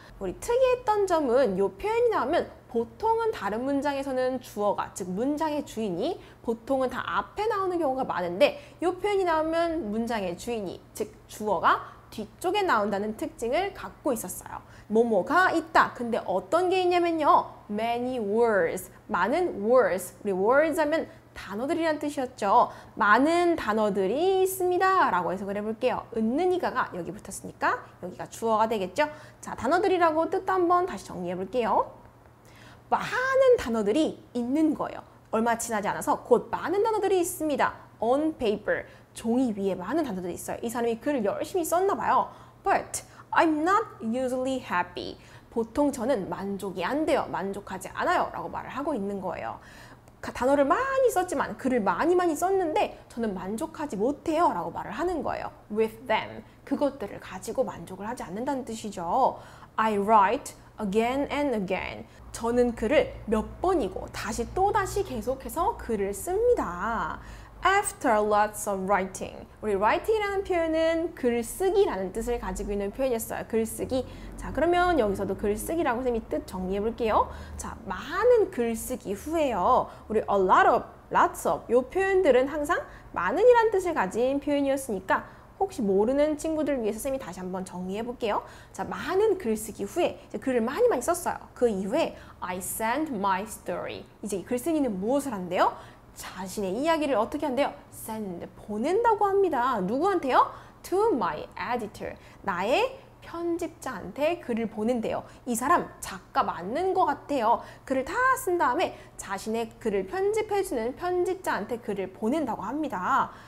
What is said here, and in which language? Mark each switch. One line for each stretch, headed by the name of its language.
Korean: 우리 특이했던 점은 이 표현이 나오면 보통은 다른 문장에서는 주어가, 즉 문장의 주인이 보통은 다 앞에 나오는 경우가 많은데 이 표현이 나오면 문장의 주인이, 즉 주어가 뒤쪽에 나온다는 특징을 갖고 있었어요. 뭐뭐가 있다. 근데 어떤 게 있냐면요.
English: many words,
Korean: 많은
English: words.
Korean: 우리 words 하면 단어들이란 뜻이었죠. 많은 단어들이 있습니다. 라고 해석을 해볼게요. 은는이가가 여기 붙었으니까 여기가 주어가 되겠죠. 자, 단어들이라고 뜻도 한번 다시 정리해볼게요. 많은 단어들이 있는 거예요. 얼마 지나지 않아서 곧 많은 단어들이 있습니다.
English: on paper,
Korean: 종이 위에 많은 단어들이 있어요. 이 사람이 글을 열심히 썼나 봐요.
English: But I'm not usually happy.
Korean: 보통 저는 만족이 안 돼요. 만족하지 않아요. 라고 말을 하고 있는 거예요. 단어를 많이 썼지만 글을 많이 썼는데 저는 만족하지 못해요. 라고 말을 하는 거예요.
English: With them.
Korean: 그것들을 가지고 만족을 하지 않는다는 뜻이죠.
English: I write again and again.
Korean: 저는 글을 몇 번이고 다시 또다시 계속해서 글을 씁니다.
English: After lots of writing.
Korean: 우리 writing이라는 표현은 글쓰기라는 뜻을 가지고 있는 표현이었어요. 글쓰기. 자, 그러면 여기서도 글쓰기라고 쌤이 뜻 정리해 볼게요. 자, 많은 글쓰기 후에요. 우리
English: a lot of, lots of
Korean: 이 표현들은 항상 많은이라는 뜻을 가진 표현이었으니까 혹시 모르는 친구들 위해서 쌤이 다시 한번 정리해 볼게요. 자, 많은 글쓰기 후에 이제 글을 많이 썼어요. 그 이후에
English: I sent my story.
Korean: 이제 글쓰기는 무엇을 한대요? 자신의 이야기를 어떻게 한대요? send, 보낸다고 합니다. 누구한테요?
English: To my editor.
Korean: 나의 편집자한테 글을 보낸대요. 이 사람 작가 맞는 것 같아요. 글을 다 쓴 다음에 자신의 글을 편집해주는 편집자한테 글을 보낸다고 합니다.